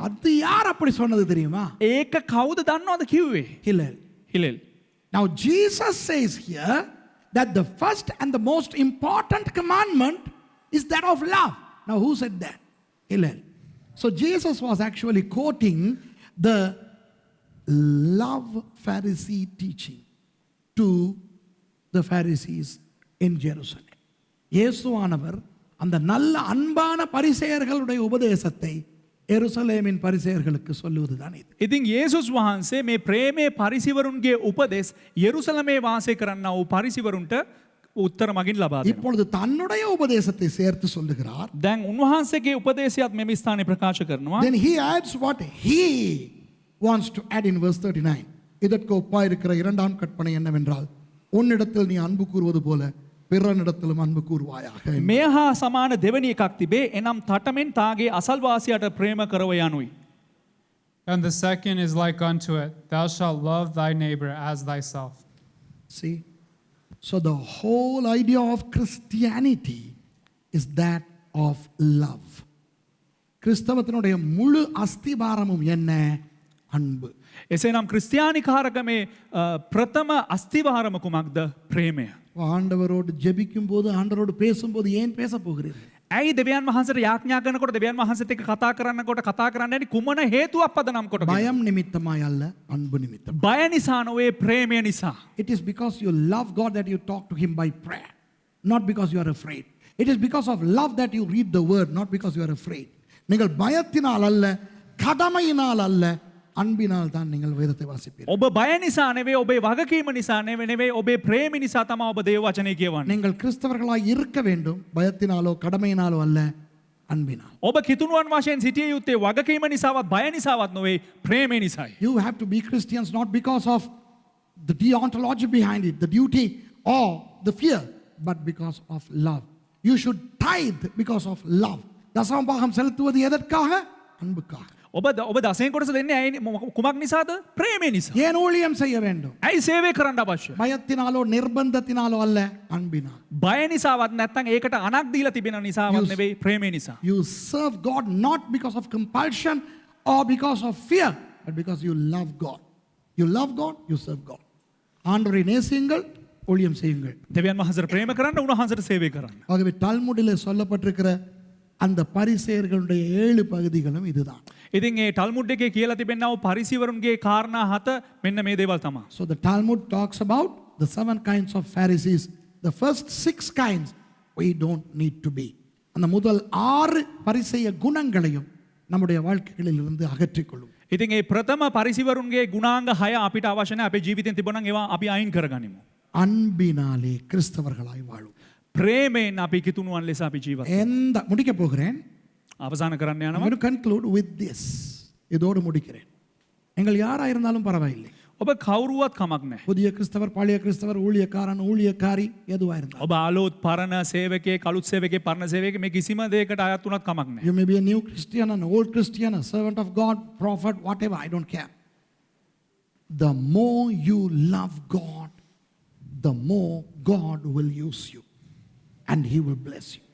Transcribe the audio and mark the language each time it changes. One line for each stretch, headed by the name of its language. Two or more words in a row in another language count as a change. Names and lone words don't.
Tamil: அது யார் அப்படி சொன்னது தெரியுமா?
Sinhala: ඒක කවුද දන්නවද කිව්වේ? Hillel. හිලෙල්.
English: Now Jesus says here that the first and the most important commandment is that of love. Now who said that? Hillel. So Jesus was actually quoting the love Pharisee teaching to the Pharisees in Jerusalem.
Tamil: இயேசுவானவர் அந்த நல்ல அன்பான பரிசேயர்களுடைய உபதேசத்தை எருசலேமின் பரிசேயர்களுக்கு சொல்லுவதுதான் இது.
Sinhala: ඉතින් යේසුස් වහන්සේ මේ ප්‍රේමයේ පරිසිවරුන්ගේ උපදෙස් යෙරුසලමේ වාසය කරන්නා වූ පරිසිවරුන්ට උත්තර මගින් ලබා දෙනවා.
Tamil: இப்பொழுது தன்னுடைய உபதேசத்தை சேர்த்து சொல்லுகிறார்.
Sinhala: දැන් උන්වහන්සේගේ උපදේශයත් මෙම ස්ථානයේ ප්‍රකාශ කරනවා.
English: Then he adds what he wants to add in verse 39.
Tamil: இதற்கு ஒப்பாயிருக்கிற இரண்டாம் கற்பனை என்னவென்றால், உன்னிடத்தில் நீ அன்பு கூறுவது போல பிறனிடத்திலும் அன்பு கூறுவாயாக.
Sinhala: මේ හා සමාන දෙවැනි එකක් තිබේ. එනම් තටමෙන් තාගේ අසල්වාසියට ප්‍රේම කරව යනුයි.
English: And the second is like unto it, Thou shalt love thy neighbor as thyself. See? So the whole idea of Christianity is that of love.
Tamil: கிறிஸ்தவத்தினுடைய முழு அஸ்திபாரமும் என்ன? அன்பு.
Sinhala: එසේනම් ක්‍රිස්තියානිකාරකමේ ප්‍රථම අස්තිවාරම කුමක්ද? ප්‍රේමය.
Tamil: ஆண்டவரோடு ஜெபிக்கும் போது ஆண்டவரோடு பேசும்போது ஏன் பேச போகிறீர்கள்?
Sinhala: ඇයි දෙවියන් වහන්සේට යාඥා කරනකොට දෙවියන් වහන්සේත් එක්ක කතා කරනකොට කතා කරන්න යන්නේ කුමන හේතුවක් පදනම් කොටගෙන?
Tamil: பயம் நிமித்தமாய் அல்ல, அன்பு நிமித்தம்.
Sinhala: බය නිසා නොවේ, ප්‍රේමය නිසා.
English: It is because you love God that you talk to him by prayer, not because you are afraid. It is because of love that you read the word, not because you are afraid.
Tamil: நீங்கள் பயத்தினால் அல்ல, கடமையினால் அல்ல, அன்பினால் தான் நீங்கள் வேதத்தை வாசிப்பீர்கள்.
Sinhala: ඔබ බය නිසා නෙවෙයි, ඔබේ වගකීම නිසා නෙවෙයි, ඔබේ ප්‍රේම නිසා තමයි ඔබ දේව වචනේ කියවන්නේ.
Tamil: நீங்கள் கிறிஸ்தவர்களாய் இருக்க வேண்டும், பயத்தினாலோ கடமையினாலோ அல்ல, அன்பினால்.
Sinhala: ඔබ කිතුණුවන් වශයෙන් සිටිය යුත්තේ වගකීම නිසාවත් බය නිසාවත් නොවේ, ප්‍රේමය නිසායි.
English: You have to be Christians not because of the deontology behind it, the duty or the fear, but because of love. You should tithe because of love.
Tamil: தசமபாகம் செலுத்துவது எதற்காக? அன்புக்காக.
Sinhala: ඔබ දසයෙන් කොටස දෙන්නේ ඇයි කුමක් නිසාද? ප්‍රේමය නිසා.
Tamil: ஏன் ஊழியம் செய்ய வேண்டும்?
Sinhala: ඇයි සේවය කරන්න අවශ්‍ය?
Tamil: பயத்தினாலோ நிர்பந்தத்தினாலோ அல்ல, அன்பினால்.
Sinhala: බය නිසාවත් නැත්නම් ඒකට අනක් දීලා තිබෙන නිසාවත් නෙවෙයි, ප්‍රේමය නිසා.
English: You serve God not because of compulsion or because of fear, but because you love God. You love God, you serve God.
Tamil: ஆண்டவரை நேசியுங்கள், ஊழியம் செய்யுங்கள்.
Sinhala: දෙවියන් වහන්සේට ප්‍රේම කරන්න, උන්වහන්සේට සේවය කරන්න.
Tamil: ஆகவே டால்முடிலே சொல்லப்பட்டிருக்கிற அந்த பரிசேயர்களுடைய 7 பகுதிகளும் இதுதான்.
Sinhala: ඉතින් ඒ ටල්මුඩ් එකේ කියලා තිබෙනා වූ පරිසිවරුන්ගේ කාරණා 7 මෙන්න මේ දේවල් තමයි.
English: So the Talmud talks about the 7 kinds of Pharisees the first 6 kinds we don't need to be.
Tamil: அந்த முதல் 6 பரிசேய குணங்களையும் நம்முடைய வாழ்க்கைகளில் இருந்து அகற்றிக்கொள்ளும்.
Sinhala: ඉතින් ඒ ප්‍රථම පරිසිවරුන්ගේ ගුණාංග 6 අපිට අවශ්‍ය නැහැ. අපේ ජීවිතෙන් තිබුණා නම් ඒවා අපි අයින් කරගනිමු.
Tamil: அன்பினாலே கிறிஸ்தவர்களாய் வாழும்.
Sinhala: ප්‍රේමයෙන් අපි කිතුණුවන් ලෙස අපි ජීවත්
Tamil: எந்த முடிக்க போகிறேன்.
Sinhala: අවසන් කරන්න
English: I'm
Sinhala: යනවා.
English: going to conclude with this.
Tamil: இதோடு முடிக்கிறேன். எங்கள் யாரா இருந்தாலும் பரவாயில்லை.
Sinhala: ඔබ කවුරුවත් කමක් නැහැ.
Tamil: புதிய கிறிஸ்தவர், பழைய கிறிஸ்தவர், ஊழியக்காரன், ஊழியக்காரி எதுவா இருந்தாலும்.
Sinhala: ඔබ ආලෝත් පරණ සේවකයෙක්, අලුත් සේවකයෙක්, පරණ සේවකයෙක් මේ කිසිම දෙයකට අයත් වුණත් කමක් නැහැ.
English: You may be a new Christian, an old Christian, a servant of God, prophet, whatever, I don't care. The more you love God, the more God will use you and He will bless you.